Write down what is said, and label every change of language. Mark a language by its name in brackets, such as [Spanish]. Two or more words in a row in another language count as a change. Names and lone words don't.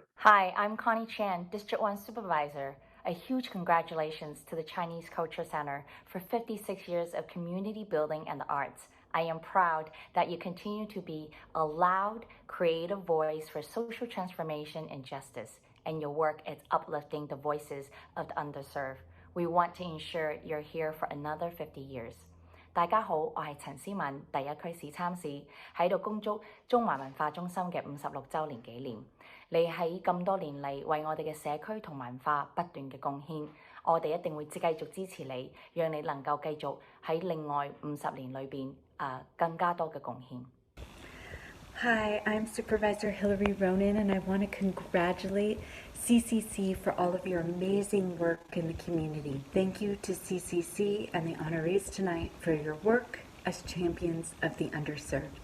[English] Hi, I'm Connie Chan, District 1 Supervisor. A huge congratulations to the Chinese Culture Center for 56 years of community building and the arts. I am proud that you continue to be a loud, creative voice for social transformation and justice, and your work is uplifting the voices of the underserved. We want to ensure you're here for another 50 years. [Cantonese] 大家好，我係陳思敏，第一區市參市，喺度恭祝中華文化中心嘅56週年紀念。你喺咁多年嚟為我哋嘅社區同文化不斷嘅貢獻，我哋一定會繼續支持你，讓你能夠繼續喺另外50年裏邊更加多嘅貢獻。 [English] Hi, I'm Supervisor Hillary Ronan, and I want to congratulate CCC for all of your amazing work in the community. Thank you to CCC and the honorees tonight for your work as champions of the underserved.